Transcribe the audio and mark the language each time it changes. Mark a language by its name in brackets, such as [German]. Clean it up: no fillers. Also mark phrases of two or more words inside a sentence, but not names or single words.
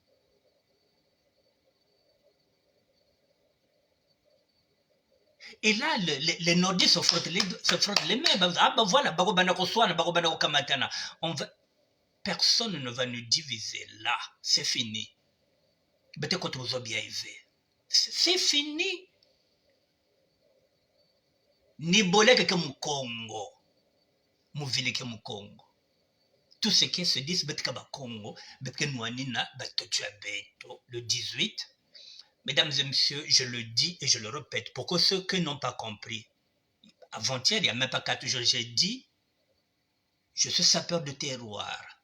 [French] Et là, les nordistes se frottent les mains. Ah ben voilà, personne ne va nous diviser là. C'est fini. C'est fini. [Kituba (Democratic Republic of Congo)] Ni boleke ke mu Congo. Mu vile ke mu Congo. [French] Tout ce qui se dit, c'est que le Congo, le 18. Mesdames et messieurs, je le dis et je le répète, pour que ceux qui n'ont pas compris, avant-hier, il n'y a même pas 4 jours, j'ai dit, je suis sapeur de terroir.